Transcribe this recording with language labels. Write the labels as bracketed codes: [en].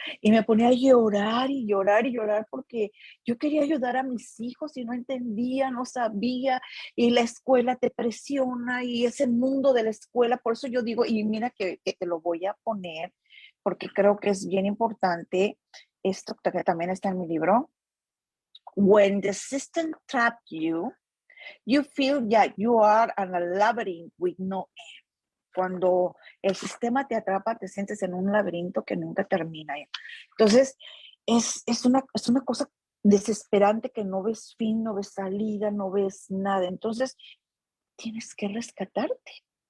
[es] y me ponía a llorar y llorar y llorar porque yo quería ayudar a mis hijos y no entendía, no sabía, y la escuela te presiona y ese mundo de la escuela, por eso yo digo, y mira que te lo voy a poner, porque creo que es bien importante, esto que también está en mi libro. [en] When the system trapped you, you feel that you are in a labyrinth with no end. [es] Cuando el sistema te atrapa, te sientes en un laberinto que nunca termina. Entonces, es una cosa desesperante que no ves fin, no ves salida, no ves nada. Entonces, tienes que rescatarte.